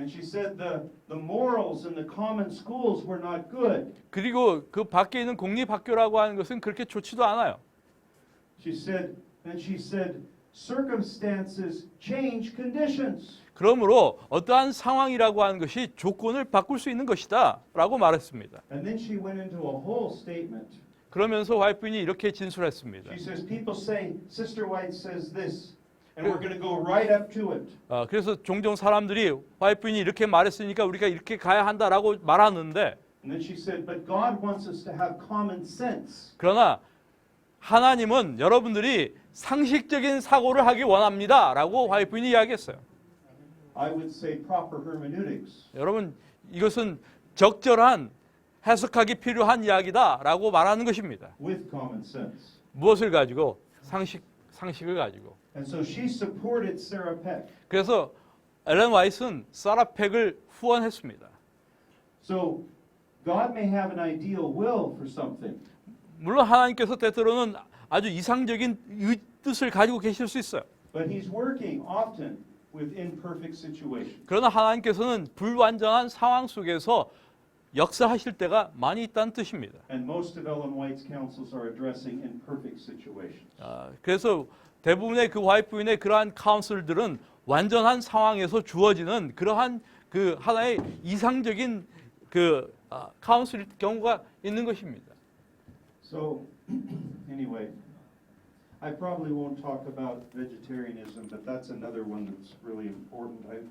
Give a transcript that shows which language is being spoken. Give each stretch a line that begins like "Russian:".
English: And she said the morals in the common schools were not good.
Korean: 그리고 그 밖에 있는 공립학교라고 하는 것은 그렇게 좋지도 않아요.
English: She said, circumstances change conditions.
Korean: 그러므로 어떠한 상황이라고 하는 것이 조건을 바꿀 수 있는 것이다 라고 말했습니다.
English: And then she went into a whole statement.
Korean: 그러면서 와이프인이 이렇게 진술했습니다.
English: She says, people say, Sister White says this, and we're going to go right up to it.
Korean: 그래서 종종 사람들이 와이프인이 이렇게 말했으니까 우리가 이렇게 가야 한다라고 말하는데
English: And then she said, but God wants us to have common sense.
Korean: 그러나 하나님은 여러분들이 상식적인 사고를 하기 원합니다 라고 와이프인이 이야기했어요.
English: I would say proper hermeneutics.
Korean: 여러분 이것은 적절한 해석하기 필요한 이야기다 라고 말하는 것입니다.
English: With common sense.
Korean: 무엇을 가지고? 상식을 가지고.
English: And so she supported Sarah Peck.
Korean: 그래서 엘렌 화이트는 사라 팩을 후원했습니다.
English: So God may have an ideal will for something.
Korean: 물론 하나님께서 때때로는 아주 이상적인 뜻을 가지고 계실 수 있어요.
English: But he's working often with imperfect situations.
Korean: 그러나 하나님께서는 불완전한 상황 속에서 역사하실 때가 많이 있다는 뜻입니다.
English: And most of Ellen White's counsels are addressing imperfect situations.
Korean: 그래서 대부분의 그 와이프인의 그러한 카운슬들은 완전한 상황에서 주어지는 그러한 그 하나의 이상적인 그 카운슬 경우가 있는 것입니다.
English: So anyway, I probably won't talk about vegetarianism, but that's another one that's really important.